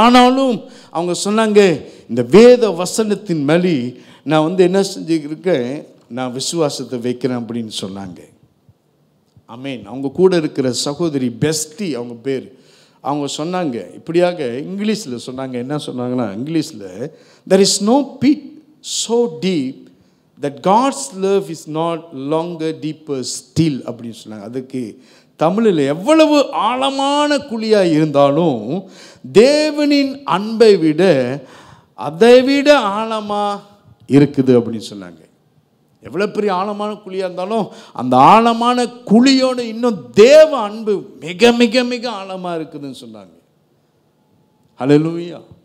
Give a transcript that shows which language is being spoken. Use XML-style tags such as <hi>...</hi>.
<ta>ஆனாலும் அவங்க சொன்னாங்க, இந்த வேத வசனத்தின் மேலே நான் என்ன செஞ்சுருக்கேன், நான் விசுவாசத்தை வைக்கிறேன் அப்படின்னு சொன்னாங்க. ஆமென். அவங்க கூட இருக்கிற சகோதரி பெஸ்டி அவங்க பேர், அவங்க சொன்னாங்க இப்படியாக இங்கிலீஷில் சொன்னாங்க. என்ன சொன்னாங்கன்னா, இங்கிலீஷில்</ta> <en>there is no pit so deep that God's love is not longer deeper still</en> <ta>அப்படின்னு சொன்னாங்க. அதுக்கு தமிழில் எவ்வளவு ஆழமான குழியாக இருந்தாலும் தேவனின் அன்பை விட அதை விட ஆழமாக இருக்குது அப்படின்னு சொன்னாங்க. எவ்வளோ பெரிய ஆழமான குழியாக இருந்தாலும் அந்த ஆழமான குழியோடு இன்னும் தேவ அன்பு மிக மிக மிக ஆழமாக இருக்குதுன்னு சொன்னாங்க. ஹல்லேலூயா.</ta>